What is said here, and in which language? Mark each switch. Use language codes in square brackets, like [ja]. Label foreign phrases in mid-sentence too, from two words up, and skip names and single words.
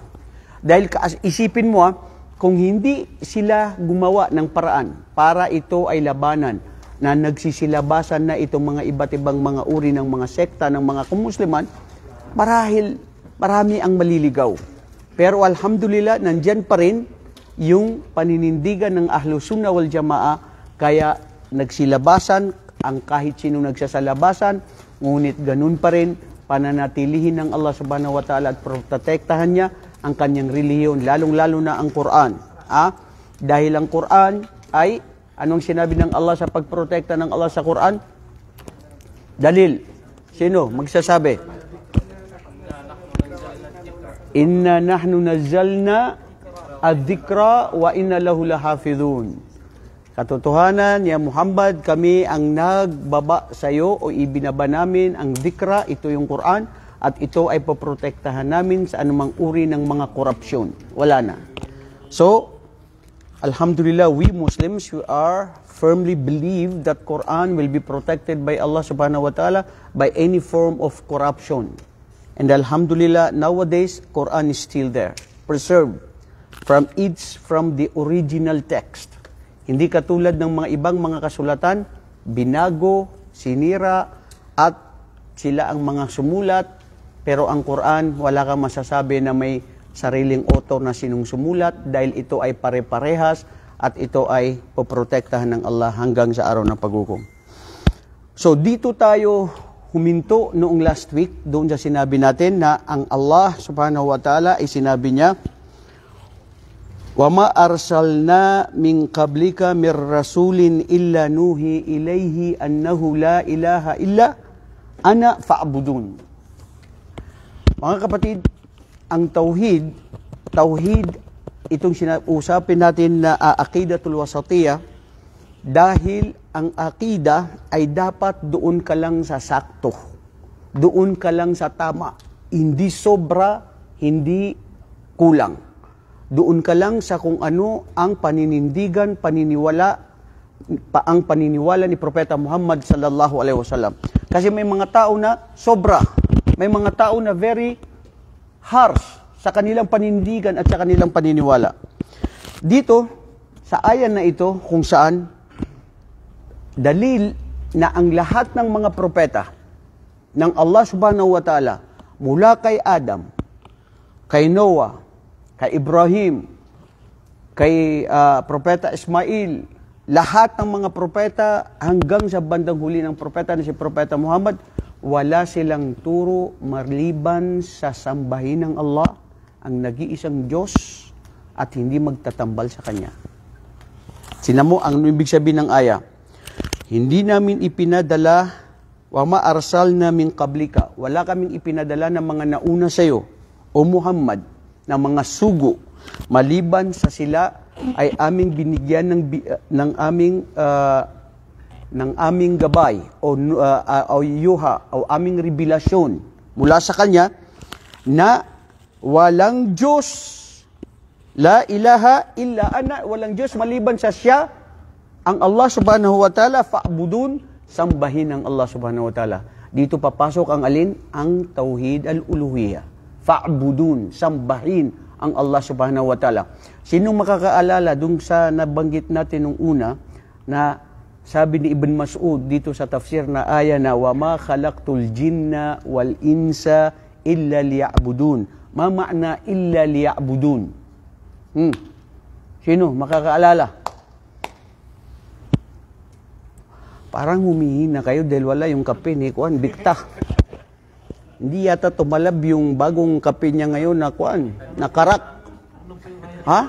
[tl] Dahil isipin mo, kung hindi sila gumawa ng paraan para ito ay labanan na nagsisilabasan na itong mga iba't ibang mga uri ng mga sekta ng mga kumusliman, marahil marami ang maliligaw. Pero alhamdulillah, nandyan pa rin yung paninindigan ng [ar] أهل السنة والجماعة, [tl] kaya nagsilabasan ang kahit sino nagsasalabasan, ngunit ganun pa rin pananatilihin ng Allah [ar] سبحانه وتعالى [tl] at protektahan niya ang kanyang relihiyon, lalong-lalo na ang Quran. Dahil ang Quran ay, anong sinabi ng Allah sa pagprotekta ng Allah sa Quran? Dalil. Sino? Magsasabi. [ar] إنا نحن نزلنا الذكر وإنا له لحافظون. [tl] Katotohanan, ya Muhammad, kami ang nagbaba sa iyo o ibinaba namin ang dhikra, ito yung Quran, at ito ay poprotektahan namin sa anumang uri ng mga korupsyon. Wala na. [en] So, alhamdulillah, we Muslims, we are firmly believe that Quran will be protected by Allah [ar] سبحانه وتعالى [en] by any form of corruption. And alhamdulillah, nowadays, Quran is still there, preserved from the original text. [tl] Hindi katulad ng mga ibang mga kasulatan, binago, sinira, at sila ang mga sumulat, pero ang Quran, wala kang masasabi na may sariling author na sinong sumulat dahil ito ay pare-parehas at ito ay poprotektahan ng Allah hanggang sa araw ng paghukom. So dito tayo huminto noong [en] last week [tl] doon sa sinabi natin na ang Allah [ar] سبحانه وتعالى [tl] ay sinabi niya, [ar] وَمَا أَرْسَلْنَا مِنْ قَبْلِكَ مِنْ رَسُولٍ إِلَّا نُوحِي إِلَيْهِ أَنَّهُ لَا إِلَهَ إِلَّا أَنَا فَاعْبُدُونِ. [tl] Mga kapatid, ang tauhid, itong usapin natin na [ar] العقيدة الواسطية, [tl] dahil ang aqida ay dapat doon ka lang sa sakto. Doon ka lang sa tama. Hindi sobra, hindi kulang. Doon ka lang sa kung ano ang paninindigan, ang paniniwala ni Propeta Muhammad [ar] صلى الله عليه وسلم. [tl] Kasi may mga tao na sobra. May mga tao na [en] very harsh [tl] sa kanilang panindigan at sa kanilang paniniwala. Dito, sa ayan na ito, kung saan, dalil na ang lahat ng mga propeta ng Allah [ar] سبحانه وتعالى, [tl] mula kay Adam, kay Noah, kay Ibrahim, kay Propeta Ismail, lahat ng mga propeta hanggang sa bandang huli ng propeta na si Propeta Muhammad, wala silang turo maliban sa sambahin ng Allah, ang nag-iisang Diyos, at hindi magtatambal sa Kanya. Sinamo ang ibig sabihin ng aya. Hindi namin ipinadala, [ar] وما أرسلنا من قبلك. [tl] Wala kaming ipinadala ng mga nauna sa iyo, o Muhammad, na mga sugo, maliban sa sila ay aming binigyan ng aming gabay o yuha o aming revelasyon mula sa Kanya na walang Diyos, [ar] لا إله إلا أنا, [tl] walang Diyos maliban sa Siya, ang Allah [ar] سبحانه وتعالى, [tl] fa'budun, sambahin ang Allah [ar] سبحانه وتعالى. [tl] Dito papasok ang alin? Ang [ar] توحيد الألوهية. [tl] Fa'budun, sambahin ang Allah [ar] سبحانه وتعالى. [tl] Sinong makakaalala dun sa nabanggit natin nung una na sabi ni Ibn Mas'ud dito sa tafsir na aya na [ar] وَمَا خَلَقْتُ الْجِنَّ وَالْإِنسَ إِلَّا لِيَعْبُدُونَ. ما معنى إلا ليعبدون? [tl] Sino makakaalala? Parang humihina kayo dahil wala yung kape ni Kuan Bikta. Hindi yata tumalab yung bagong kape niya ngayon na Kuan, na karak. Ha?